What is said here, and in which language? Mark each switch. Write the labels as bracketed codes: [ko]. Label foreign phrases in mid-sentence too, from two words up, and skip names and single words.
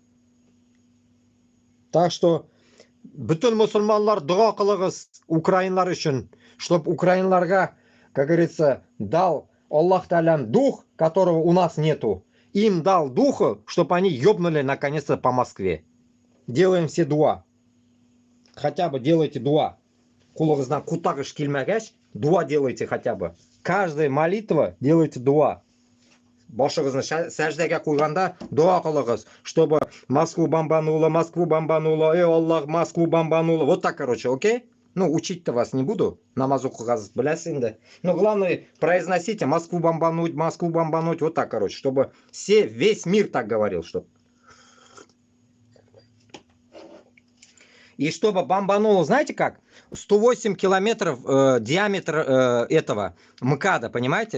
[ru] Так что [uz] bütün musulmonlar duo qiling'iz Ukrainalar uchun, [ru] чтобы украинларга, как говорится, дал Аллах Та'алям дух, которого у нас нету. Им дал духа, чтобы они ёбнули наконец-то по Москве. Делаем все дуа. Хотя бы делайте дуа. [tt] Кулыңыздан кутағыш келмәгәч, [ru] дуа делайте хотя бы. Каждая молитва делайте дуа. [tt] Башыгызны сәждәгә куйганда дуа кылыгыз, [ru] чтобы Москву бомбануло, Аллах, Москву бомбануло. Вот так, короче, окей? Ну, учить-то вас не буду. [tt] Намаз укыгыз беләсең дә. [ru] Но главное, произносите Москву бомбануть, вот так, короче, чтобы весь мир так говорил, чтобы. И чтобы бомбануло, знаете как? 108 километров диаметр этого МКАДа, понимаете?